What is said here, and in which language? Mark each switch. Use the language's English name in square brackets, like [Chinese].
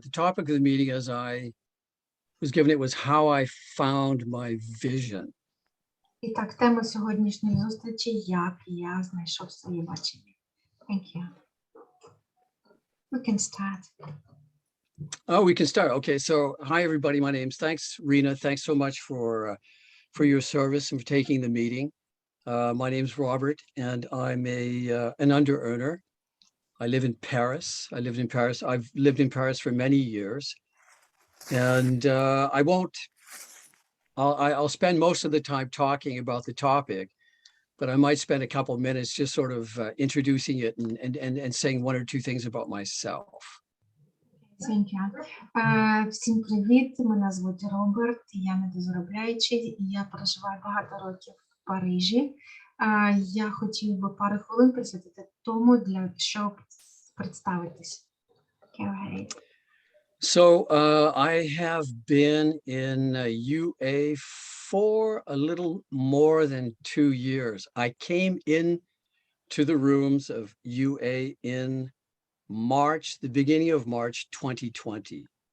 [English] the topic of the meeting, as I was given it, was how I found my vision. [Ukrainian] І так, тема сьогоднішньої зустрічі, як я знайшов своє бачення. [English] Thank you. We can start. Oh, we can start. Okay. So hi, everybody. My name's thanks, Rena. Thanks so much for your service and for taking the meeting. My name's Robert, and I'm an under earner. I live in Paris. I lived in Paris. I've lived in Paris for many years, and I'll spend most of the time talking about the topic, but I might spend a couple minutes just sort of introducing it and saying one or two things about myself. Thank you. [Ukrainian] Всім привіт, мене звуть Роберт, я недозаробляючий, і я проживаю багато років в Парижі. Я хотів би пару хвилин присвятити тому, щоб представитись. [English] Go ahead. So I have been in UA for a little more than 2 years. I came in to the rooms of UA in March, the beginning of March 2020.